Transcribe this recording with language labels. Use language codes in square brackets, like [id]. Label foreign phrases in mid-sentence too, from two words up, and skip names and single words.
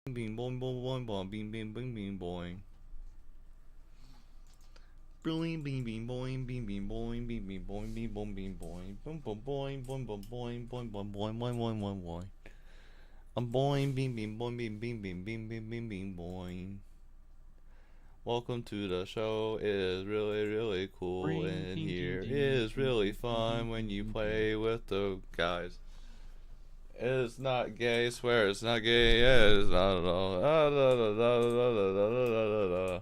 [en] Bing boing boing boing boing bing bing bing bing boing. Boing bing bing boing bing bing boing bing bing boing bing boing bing boing boing boing boing boing boing boing boing boing boing boing boing boing boing. I'm boing bing bing boing bing bing bing bing bing bing bing boing. Welcome to the show. It is really cool in here. It is really fun when you play with the guys. It's not gay, swear it's not gay, yeah, it's not at all.